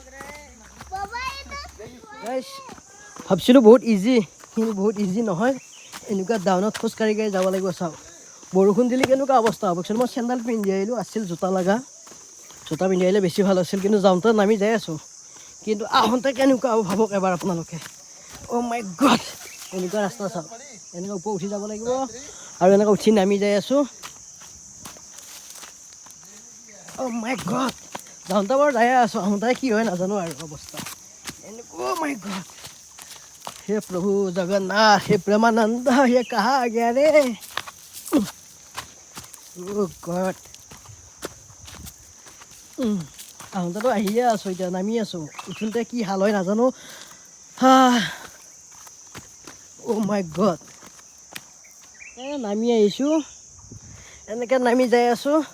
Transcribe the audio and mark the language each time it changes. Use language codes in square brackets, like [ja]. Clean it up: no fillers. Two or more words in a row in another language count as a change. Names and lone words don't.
[as] ভাবিছিলোঁ বহুত ইজি কিন্তু বহুত ইজি নহয় এনেকুৱা ডাউনত খোজকাঢ়ি কাঢ়ি যাব লাগিব চাওক বৰষুণ দিলে কেনেকুৱা অৱস্থা হ'ব মই চেণ্ডেল পিন্ধি আহিলোঁ আছিল জোতা লগা জোতা পিন্ধি আহিলে বেছি ভাল আছিল কিন্তু যাওঁতে নামি যাই আছোঁ কিন্তু আহোঁতে কেনেকুৱা হ'ব ভাবক এবাৰ আপোনালোকে [en] oh my god [as] এনেকুৱা ৰাস্তা চাওক এনেকৈ ওপৰ উঠি যাব লাগিব আৰু এনেকৈ উঠি নামি যাই আছোঁ [en] oh my god [as] যাওঁতে বাৰু যাই আছোঁ আহোঁতে কি হয় নাজানো আৰু অৱস্থা এনেকুৱা [en] my god [hi] हे प्रभु जगन्नाथ हे प्रेमानंद ये कहाँ आ गया रे [en] oh god [as] আহোঁতেতো আহিয়ে আছোঁ এতিয়া নামি আছোঁ উঠোঁতে কি হাল হয় নাজানো [en] oh my god [as] নামি আহিছোঁ এনেকৈ নামি যাই আছোঁ